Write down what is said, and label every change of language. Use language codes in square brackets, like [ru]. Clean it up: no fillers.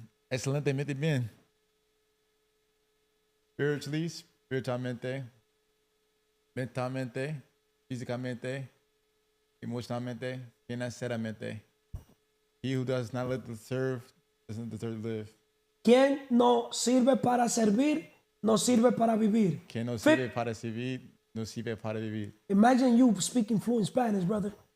[es] Excelentemente bien. Spiritually, spiritualmente, mentalmente, físicamente, emocionalmente, financieramente. [en] He who does not live to serve doesn't deserve to live. [es] ¿Quién no sirve para servir, no sirve para vivir? Quien no sirve para servir, no sirve para vivir. [en] Imagine you speaking fluent Spanish, brother.